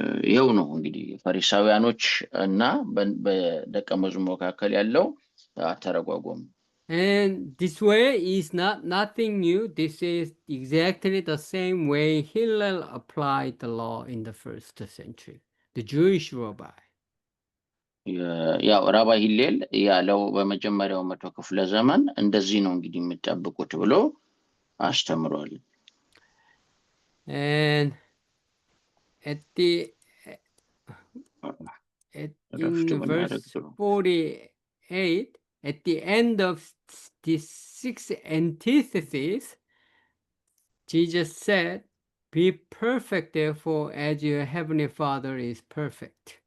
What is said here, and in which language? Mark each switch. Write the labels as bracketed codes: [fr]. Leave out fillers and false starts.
[am] ይኸው ነው እንግዲህ ፈሪሳውያኖች እና በደቀ መዝሙር መካከል ያለው አተረጓጎም። [en] And this way is nothing new. This is exactly the same way Hillel applied the law in the first century, the Jewish rabbi. [am] ያው ራባይ ሂሌል ያለው በመጀመሪያው መቶ ክፍለ ዘመን እንደዚህ ነው እንግዲህ የምትጠብቁት ብሎ አስተምሯል። [en] And in verse 48, at the end of this sixth antithesis, Jesus said, "Be perfect, therefore, as your heavenly Father is perfect."